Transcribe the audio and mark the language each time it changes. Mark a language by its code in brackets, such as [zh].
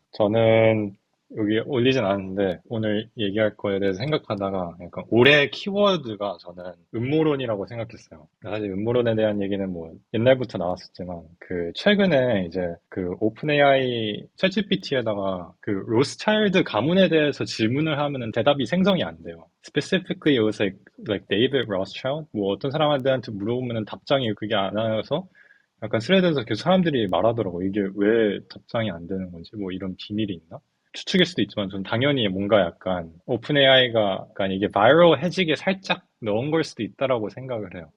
[ko] 저는 여기 올리진 않았는데 오늘 얘기할 거에 대해서 생각하다가 약간 올해 키워드가 저는 음모론이라고 생각했어요. 사실 음모론에 대한 얘기는 뭐 옛날부터 나왔었지만 그 최근에 이제 그 오픈 AI 챗GPT에다가 그 로스차일드 가문에 대해서 질문을 하면은 대답이 생성이 안 돼요. [en] Specifically, it was like David Rothschild? [ko] 뭐 어떤 사람한테 물어보면은 답장이 그게 안 와서 약간 스레드에서 계속 사람들이 말하더라고. 이게 왜 답장이 안 되는 건지, 뭐 이런 비밀이 있나? 추측일 수도 있지만, 전 당연히 뭔가 약간 오픈 AI가 약간 이게 바이럴 해지게 살짝 넣은 걸 수도 있다라고 생각을 해요.